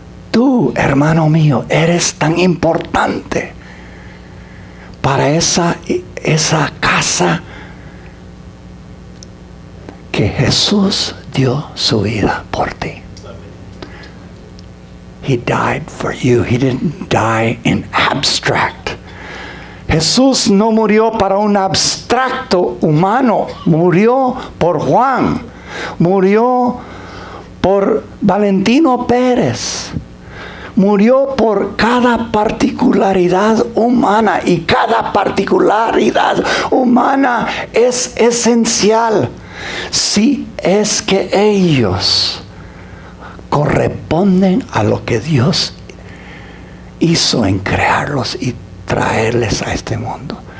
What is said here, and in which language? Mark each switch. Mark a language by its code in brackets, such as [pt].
[es] Tú, hermano mío, eres tan importante para esa casa que Jesús dio su vida por ti. [en] He died for you. He didn't die in abstract. [es] Jesús no murió para un abstracto humano. Murió por Juan. Murió por Valentino Pérez. Murió por cada particularidad humana, y cada particularidad humana es esencial si es que ellos corresponden a lo que Dios hizo en crearlos y traerles a este mundo.